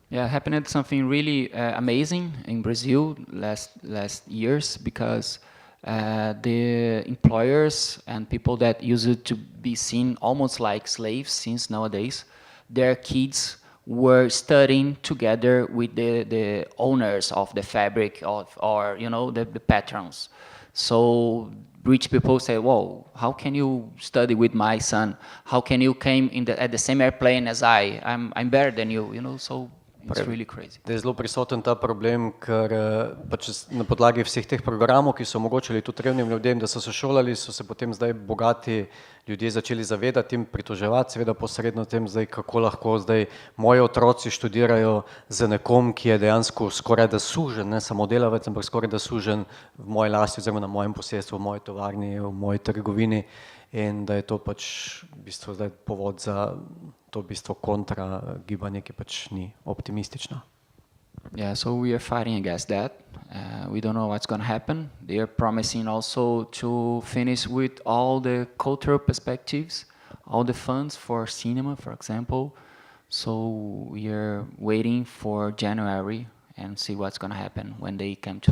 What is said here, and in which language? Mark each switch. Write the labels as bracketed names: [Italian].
[English] Yeah, happened something really amazing in Brazil last years because the employers and people that used to be seen almost like slaves since nowadays, their kids were studying together with the owners of the fabric or you know the patrons. So rich people say, "Whoa, how can you study with my son? How can you came at the same airplane as I? I'm better than you." You know, so it's really crazy. [Slovenian] Da je zelo prisoten ta problem, ker pač na podlagi vseh teh programov, ki so omogočili tudi revnim ljudem, da so se šolali, so se potem zdaj bogati ljudje začeli zavedati in pritoževati, seveda posredno tem zdaj, kako lahko zdaj moji otroci študirajo z nekom, ki je dejansko skoraj da sužen, ne samo delavec, ampak skoraj da sužen v moji lasti oziroma na mojem posestvu, v moji tovarni, v moji trgovini in da je to pač v bistvu zdaj povod za to v bistvu kontra gibanje, ki pač ni optimistično. [English] Yeah, so we are fighting against that. We don't know what's going to happen. They are promising also to finish with all the cultural perspectives, all the funds for cinema, for example. So we are waiting for January and see what's going to happen when they come to.